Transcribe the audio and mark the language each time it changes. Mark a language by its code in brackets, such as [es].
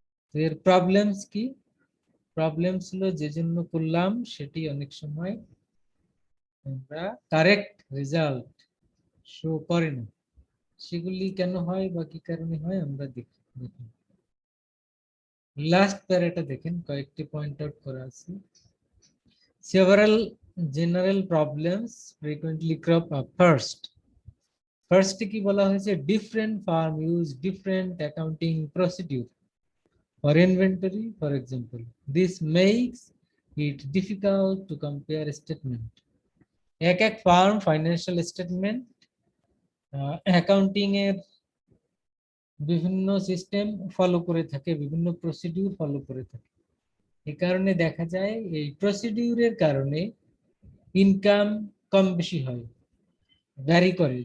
[bn] তো এর প্রবলেমস কি? প্রবলেমস হলো যে জন্য করলাম সেটি অনেক সময় আমরা কারেক্ট রেজাল্ট শো করে না। সেগুলি কেন হয় বা কি কারণে হয় আমরা দেখি। লাস্ট প্যারাটা দেখেন, কয়েকটি পয়েন্ট আউট করা আছে। [en] Several general problems frequently crop up. [bn] First কি বলা হয়েছে? [en] Different firm use different accounting procedure for inventory, for example. This makes it difficult to compare statement. [bn] এক এক ফার্ম ফাইন্যান্সিয়াল স্টেটমেন্ট অ্যাকাউন্টিং এর বিভিন্ন সিস্টেম ফলো করে থাকে, বিভিন্ন প্রসিডিউর ফলো করে থাকে। এই কারণে দেখা যায় এই প্রসিডিউরের কারণে ইনকাম কম বেশি হয়, ভ্যারি করে।